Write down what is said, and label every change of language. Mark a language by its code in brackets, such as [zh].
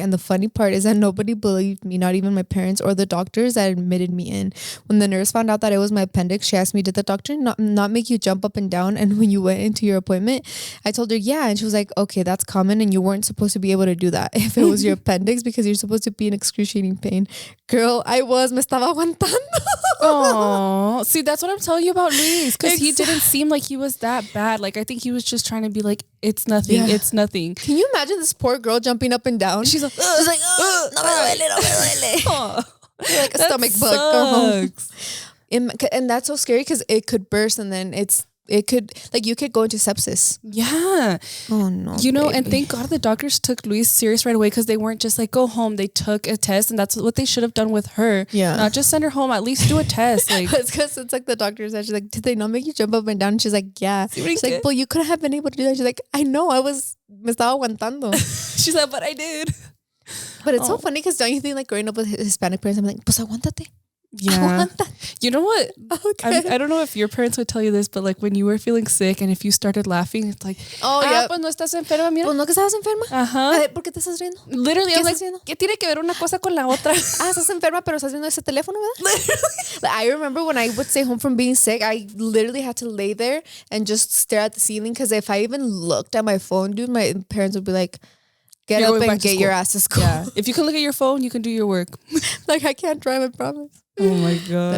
[en] And the funny part is that nobody believed me, not even my parents or the doctors that admitted me in. When the nurse found out that it was my appendix, she asked me, did the doctor not make you jump up and down? And when you went into your appointment, I told her, yeah. And she was like, okay, that's common. And you weren't supposed to be able to do that if it was your appendix because you're supposed to be in excruciating pain. Girl, I [es] me estaba aguantando. [en] Oh, see, that's what I'm telling you about Luis. Because he didn't seem like he was that bad. Like, I think he was just trying to be like, it's nothing. Yeah. It's nothing. Can you imagine this poor girl jumping up and down? She's like, [es] no me duele, no me duele. [en] Oh, like a stomach bug. Go home. And that's so scary because it could burst and then it could, like, you could go into sepsis. Yeah. Oh no. You know, and thank God the doctors took Luis serious right away because they weren't just like, go home. They took a test and that's what they should have done with her. Yeah. Not just send her home, at least do a test. Like, it's because it's like the doctors that she's like, did they not make you jump up and down? And she's like, yeah. She's like, well, you couldn't have been able to do that. She's like, I know, [es] me estaba aguantando. [en] She's like, but I did. But it's so funny because don't you think like growing up with Hispanic parents, I'm like, [es] pues aguántate. [en] Yeah. You know what? Okay. I don't know if your parents would tell you this, but like when you were feeling sick and if you started laughing, it's like, yeah, [es] pues no estás enferma, mira. Pues no que estabas enferma. Ajá. A ver, ¿por qué te estás riendo? [en] Literally, I'm like, [es] ¿qué tiene que ver una cosa con la otra? Estás enferma, pero estás viendo ese teléfono, ¿verdad? [en] Like, I remember when I would stay home from being sick, I literally had to lay there and just stare at the ceiling because if I even looked at my phone, dude, my parents would be like, get up and get your ass to school. Yeah. If you can look at your phone, you can do your work. Like, I can't drive, I promise. Oh my God.